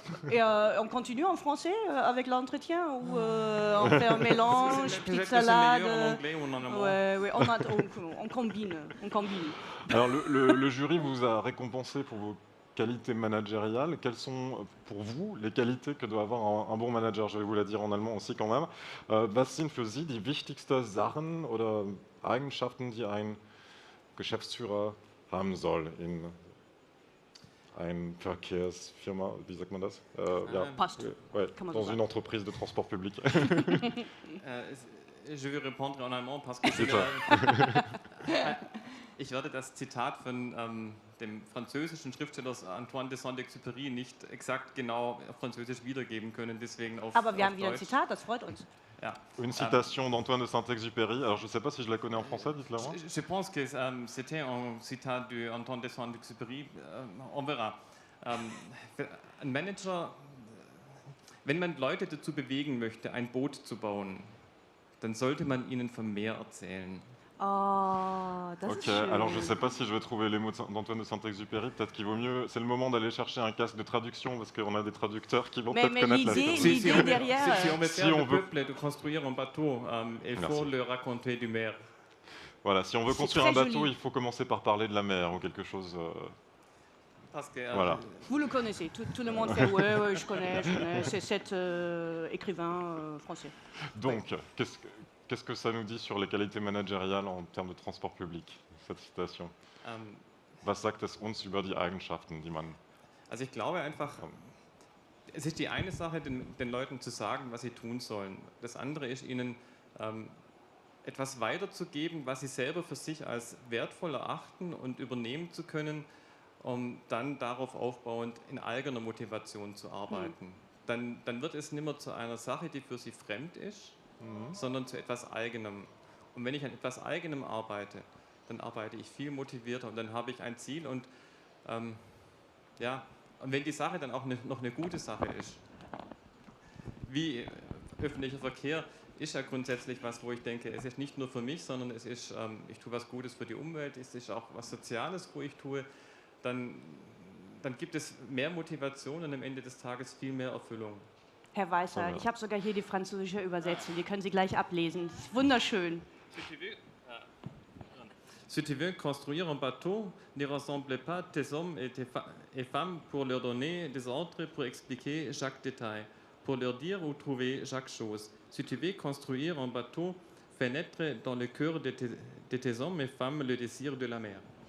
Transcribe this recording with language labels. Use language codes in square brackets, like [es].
[fr] Et on continue en français avec l'entretien ou on fait un mélange, petite salade? C'est meilleur en anglais ou en allemand? On combine. Alors le jury vous a récompensé pour vos qualités managériales. Quelles sont pour vous les qualités que doit avoir un bon manager? Je vais vous la dire en allemand aussi quand même. [de] Was sind für Sie die wichtigsten Sachen oder Eigenschaften, die ein Geschäftsführer haben soll in eine Verkehrsfirma, wie sagt man das? Passt. [fr] Ouais, dans une entreprise de transport public. Je vais répondre en allemand parce que [de] ich werde das Zitat von dem französischen Schriftsteller Antoine de Saint-Exupéry nicht exakt genau französisch wiedergeben können, deswegen auf Aber wir haben auf wieder ein Deutsch. Zitat, das freut uns. Ja. [fr] Une citation d'Antoine de Saint-Exupéry. Alors, je ne sais pas si je la connais en français, dites-la moi. Je pense que c'était un citat d'Antoine de Saint-Exupéry. On verra. [de] Ein Manager, wenn man Leute dazu bewegen möchte, ein Boot zu bauen, dann sollte man ihnen vom Meer erzählen. Oh, das ist schön. [fr] Alors je ne sais pas si je vais trouver les mots d'Antoine de Saint-Exupéry. Peut-être qu'il vaut mieux, c'est le moment d'aller chercher un casque de traduction parce qu'on a des traducteurs qui vont peut-être connaître la l'idée derrière. Si on veut faire le peuple de construire un bateau, il faut le raconter du mer. Voilà, si on veut construire un bateau, il faut commencer par parler de la mer ou quelque chose. Parce que, voilà. Vous le connaissez, tout le monde fait ouais, je connais, c'est cet écrivain français. Donc, Qu'est-ce que ça nous dit sur les qualités managériales en termes de transport public, cette citation? [de] Was sagt es uns über die Eigenschaften, die man... Also ich glaube einfach, es ist die eine Sache, den Leuten zu sagen, was sie tun sollen. Das andere ist, ihnen etwas weiterzugeben, was sie selber für sich als wertvoll erachten und übernehmen zu können, um dann darauf aufbauend in eigener Motivation zu arbeiten. Dann wird es nicht mehr zu einer Sache, die für sie fremd ist, sondern zu etwas Eigenem. Und wenn ich an etwas Eigenem arbeite, dann arbeite ich viel motivierter und dann habe ich ein Ziel und ja, und wenn die Sache dann auch noch eine gute Sache ist, wie öffentlicher Verkehr, ist ja grundsätzlich was, wo ich denke, es ist nicht nur für mich, sondern es ist, ich tue was Gutes für die Umwelt, es ist auch was Soziales, wo ich tue, dann gibt es mehr Motivation und am Ende des Tages viel mehr Erfüllung. Herr Weißer, ich habe sogar hier die französische Übersetzung, die können Sie gleich ablesen. Das ist wunderschön. [fr] Si tu veux construire un bateau, ne rassemble pas tes hommes et femmes pour leur donner des ordres, pour expliquer chaque détail, pour leur dire où trouver chaque chose. Si tu veux construire un bateau, fais naître dans le cœur de tes hommes et femmes le désir de la mer.